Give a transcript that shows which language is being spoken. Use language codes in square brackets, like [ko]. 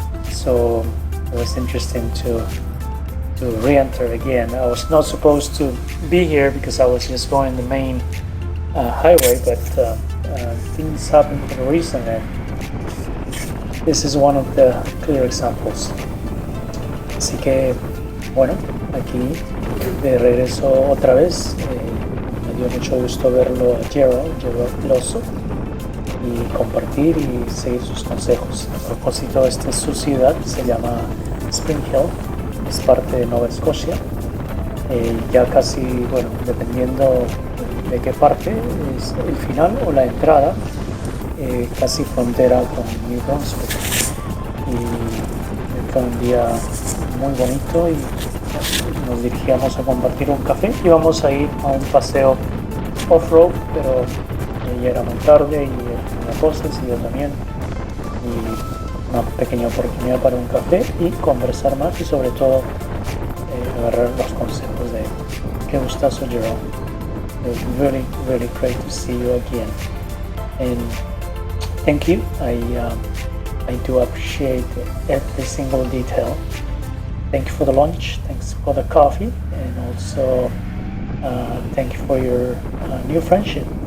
[en] So it was interesting to re-enter again. I was not supposed to be here because I was just going the main highway, but things happen for a reason, and this is one of the clear examples. [es] Así que, bueno, aquí de regreso otra vez. Me dio mucho gusto verlo a Gerald el oso, y compartir y seguir sus consejos. A propósito, esta es su ciudad, se llama Spring Hill, es parte de Nova Scotia. Ya casi, bueno, dependiendo de qué parte, es el final o la entrada, casi frontera con New Brunswick. Y fue un día muy bonito y nos dirigíamos a compartir un café. Íbamos a ir a un paseo off-road, pero ya era muy tarde y tenía cosas y yo también. Y una pequeña oportunidad para un café y conversar más, y sobre todo agarrar los consejos de él. Qué gustazo, Jerome. [en] It was really, really great to see you again. And thank you. I do appreciate every single detail. Thank you for the lunch. Thanks for the coffee, and also thank you for your new friendship.